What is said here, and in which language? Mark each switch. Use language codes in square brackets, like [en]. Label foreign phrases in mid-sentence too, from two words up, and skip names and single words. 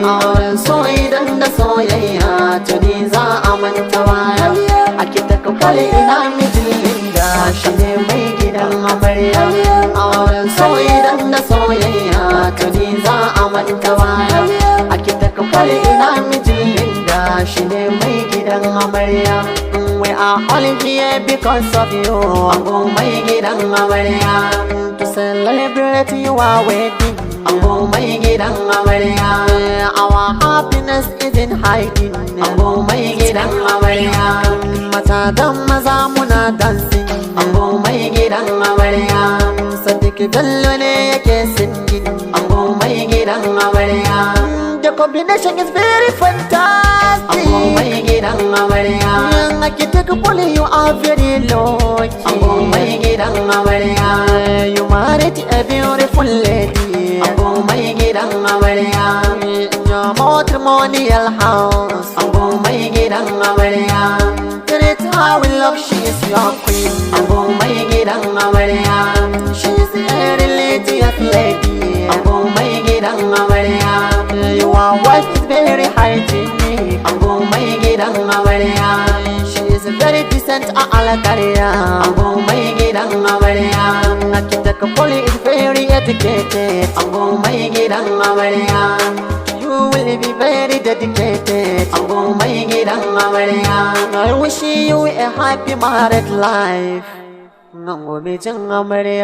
[ha] Auren so idan da soyayya tuni za a manta baya. A ki ta kakwale ina mijin Linda shi ne mai gidan amarya. Auren so idan da soyayya tuni za a manta baya. A ki ta kakwale ina mijin Linda shi ne mai gidan amarya. [en] We are all here because of you. [ha] Ango mai gidan amarya. [en] To celebrate your wedding. [ha] Ango mai gidan amarya. [en] Our happiness is in hiding. [ha] Ango mai gidan amarya. Mata da maza muna dancing. Ango mai gidan amarya. Sadiq Bello ne yake singing. Ango mai gidan amarya. [en] The combination is very fantastic. [ha] Ango mai gidan amarya. Aki take Bola, [en] you are very lucky. [ha] Ango mai gidan amarya. [en] You married a beautiful lady. [ha] Ango mai gidan amarya. [en] In your matrimonial house. [ha] Ango mai gidan amarya. [en] Treat her with love, she is your queen. [ha] Ango mai gidan amarya. [en] She is a religious lady. [ha] Ango mai gidan amarya. [en] Your wife is very hygienic. [ha] Ango mai gidan amarya. [en] She is very decent [ha] a alkariya. Ango mai gidan amarya. [en] Architect Polly is very educated. [ha] Ango mai gidan amarya. [en] You will be very dedicated. [ha] Ango mai gidan amarya. [en] I wish you a happy married life. [ha] Ango mijin amarya.